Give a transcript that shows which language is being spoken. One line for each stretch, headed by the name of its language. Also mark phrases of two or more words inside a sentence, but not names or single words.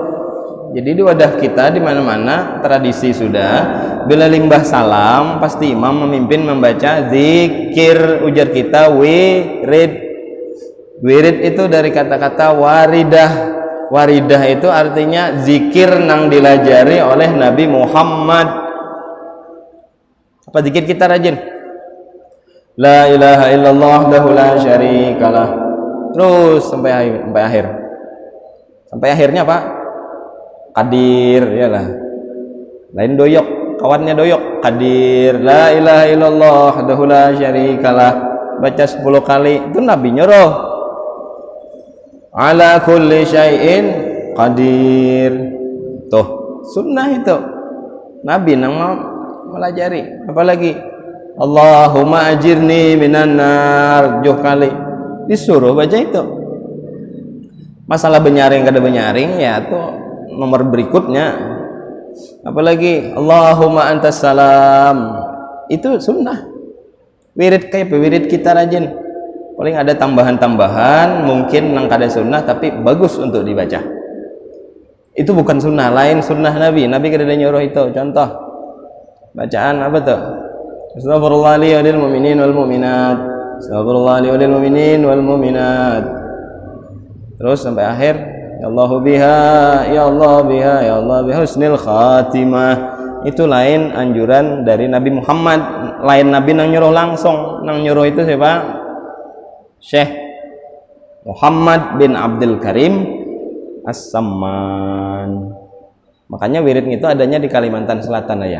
Banjar: Jadi di wadah kita di mana-mana tradisi sudah, bila limbah salam pasti imam memimpin membaca zikir, ujar kita wirid. Wirid itu dari kata-kata waridah. Waridah itu artinya zikir nang dilajari oleh Nabi Muhammad. Apa zikir kita rajin?
Arabic: لا إله إلا الله وحده لا شريك له.
Banjar: Terus sampai akhir. Sampai akhirnya Pak, Qadir, iyalah. Lain doyok, kawannya doyok.
Arabic: Qadir, لا إله إلا الله وحده لا شريك له.
Banjar: Baca 10 kali. Itu Nabi nyuruh.
Arabic: على كل شيء قدير.
Banjar: Tuh, sunnah itu. Nabi nang melajari. Apalagi
Arabic: اللهم أجرني من النار,
Banjar: 7 kali. Disuruh baca itu. Masalah benyaring kada benyaring ya tuh nomor berikutnya. Apalagi
Arabic: اللهم أنت السلام,
Banjar: itu sunnah. Wirid kayak wirid kita rajin. Paling ada tambahan-tambahan mungkin nang kada sunnah tapi bagus untuk dibaca. Itu bukan sunnah, lain sunnah Nabi. Nabi kada nyuruh itu. Contoh bacaan apa tuh?
Arabic: أستغفر الله العظيم وللمؤمنين والمؤمنات. أستغفر الله العظيم وللمؤمنين والمؤمنات.
Banjar: Terus sampai akhir,
Arabic: يا الله بها، يا الله بها، يا الله بها حسن الخاتمة.
Banjar: Itu lain anjuran dari Nabi Muhammad. Lain Nabi nang nyuruh langsung. Nang nyuruh itu siapa? Syekh Muhammad bin Abdul Karim As-Samman. Makanya wirid itu adanya di Kalimantan Selatan ya.